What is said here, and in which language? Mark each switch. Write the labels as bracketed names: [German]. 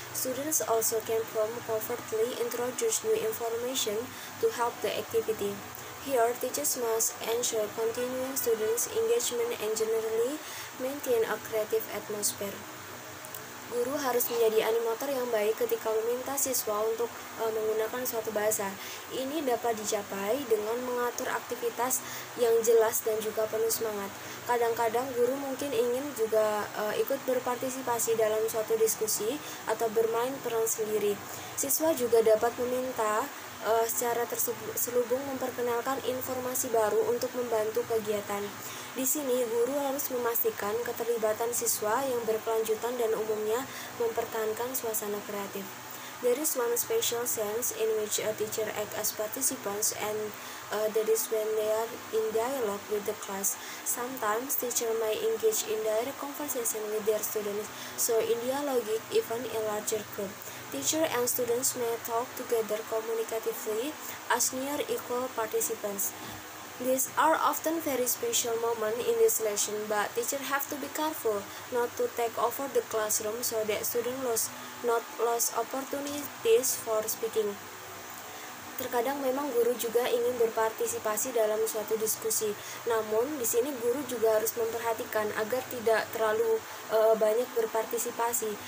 [English] Students also can covertly introduce new information to help the activity. Here, teachers must ensure continuing students' engagement and generally maintain a creative atmosphere. [Indonesian] Guru harus menjadi animator yang baik ketika meminta siswa untuk menggunakan suatu bahasa. Ini dapat dicapai dengan mengatur aktivitas yang jelas dan juga penuh semangat. Kadang-kadang guru mungkin ingin juga ikut berpartisipasi dalam suatu diskusi atau bermain peran sendiri. Siswa juga dapat meminta secara terselubung memperkenalkan informasi baru untuk membantu kegiatan. Di sini, guru harus memastikan keterlibatan siswa yang berkelanjutan dan umumnya mempertahankan suasana kreatif. [English] There is one special sense in which a teacher acts as participants, and that is when they are in dialogue with the class. Sometimes, teacher may engage in direct conversation with their students, so in dialogue even in larger group. Teacher and students may talk together communicatively as near equal participants. These are often very special moments in this lesson, but teachers have to be careful not to take over the classroom so that students not lose opportunities for speaking. [Indonesian] Terkadang memang guru juga ingin berpartisipasi dalam suatu diskusi. Namun di sini guru juga harus memperhatikan agar tidak terlalu banyak berpartisipasi.